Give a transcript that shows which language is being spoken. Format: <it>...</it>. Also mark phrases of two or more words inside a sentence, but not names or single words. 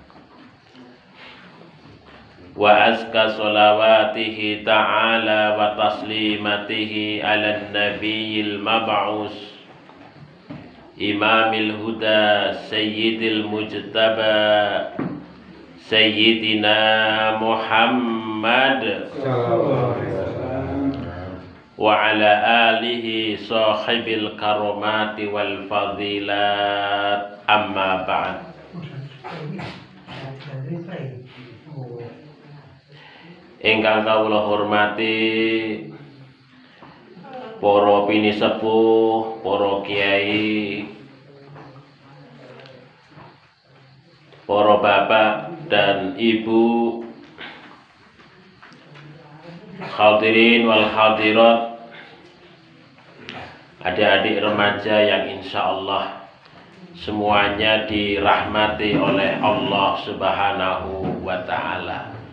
<ar>وأزكى صلواته تعالى وتسليماته على النبي المبعوث إمام الهدى سيد المجتبى سيدنا محمد وعلى آله صاحب الكرامات والفضائل أما بعد.</ar> <jv>Ingkang kawula hormati para pinisepuh, para kiai,</jv> <id>para bapak dan ibu,</id> <ar>حاضرين والحاضرات,</ar> <id>adik-adik remaja yang</id> <ar>إن شاء الله</ar> <id>semuanya dirahmati oleh</id> <ar>الله سبحانه وتعالى.</ar>